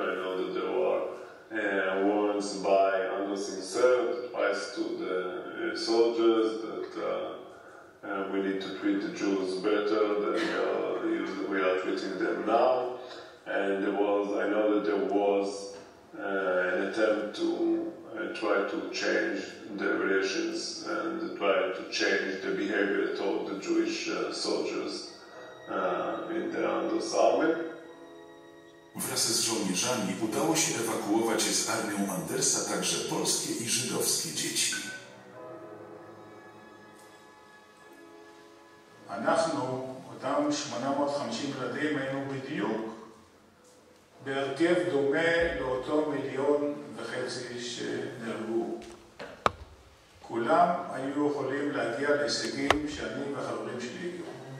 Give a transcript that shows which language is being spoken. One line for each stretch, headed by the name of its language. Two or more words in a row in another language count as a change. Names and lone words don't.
English: I know that there were warnings by Anders himself, advice to the soldiers that we need to treat the Jews better than we are treating them now. And I know that there was an attempt to try to change the relations and try to change the behavior toward the Jewish soldiers in the Andersa Army.
Polish: Wraz z żołnierzami udało się ewakuować z armią Andersa także polskie i żydowskie dzieci.
Hebrew: אנחנו, אותם 850 ילדים, היינו בדיוק בהרכב דומה לאותו 1.5 מיליון שנהרגו. כולם היו יכולים להגיע להישגים שאני והחברים שלי הגיעו.